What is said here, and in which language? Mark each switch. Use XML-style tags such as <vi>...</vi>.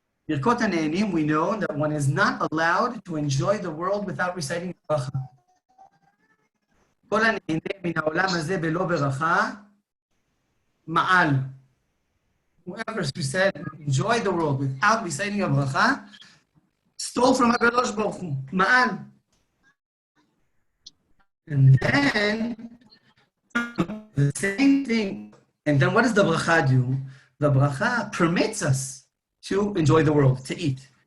<en>Birkot HaNehenim, we know that one is not allowed to enjoy the world without reciting bracha.</en> <he>כל הנהנה מן העולם הזה בלא ברכה, מעל.</he> <en>Whoever said enjoy the world without reciting a bracha, stole from HaKadosh Baruch Hu, ma'al. And then the same thing. And then what does the bracha do? The bracha permits us to enjoy the world, to eat.</en>